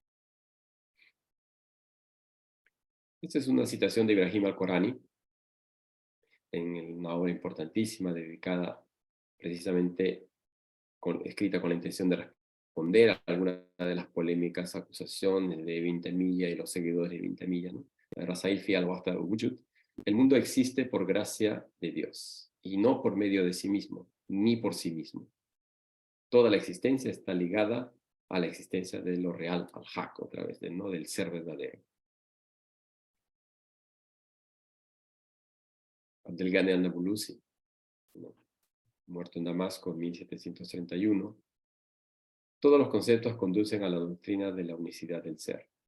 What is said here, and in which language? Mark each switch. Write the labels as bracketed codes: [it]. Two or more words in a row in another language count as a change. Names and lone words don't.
[es] Esta es una citación de Ibrahim al-Qorani, en una obra importantísima dedicada precisamente, escrita con la intención de responder a algunas de las polémicas acusaciones de Ibn Taymiyya y los seguidores de Ibn Taymiyya, ¿no? Rasail fi al-Wahda al-Wujud. El mundo existe por gracia de Dios, y no por medio de sí mismo, ni por sí mismo. Toda la existencia está ligada a la existencia de lo real, al-Haq, otra vez, ¿no?, del ser verdadero. Abdel-Ghani al-Nabulusi, ¿no?, muerto en Damasco en 1731, todos los conceptos conducen a la doctrina de la unicidad del ser.